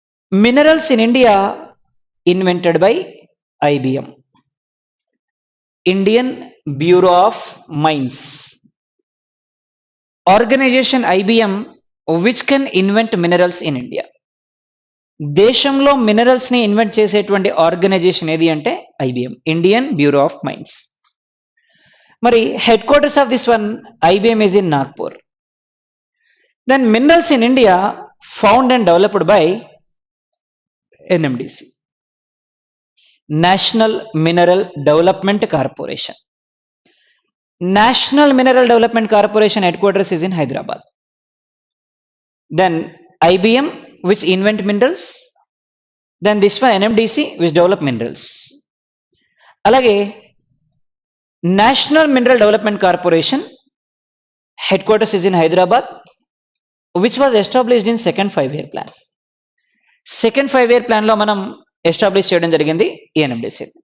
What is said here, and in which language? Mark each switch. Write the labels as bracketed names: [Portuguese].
[English] Minerals in India invented by IBM, Indian Bureau of Mines. Organization IBM which can invent minerals in India. [Telugu] దేశంలో minerals ని invent చేసేటువంటి organisation ఏది అంటే IBM, Indian bureau of mines. [English] మరి head quarters of this one IBM is in Nagpur. Then minerals in India found and developed by NMDC, national mineral development corporation. National mineral development corporation head quarters is in Hyderabad. Then IBM which invent minerals, then this one NMDC which develop minerals. అలాగే national mineral development corporation head quarters is in Hyderabad, which was established in second 5-year plan. [Telugu] Second 5-year ప్లాన్లో మనం establish చేయడం జరిగింది ఈ NMDC.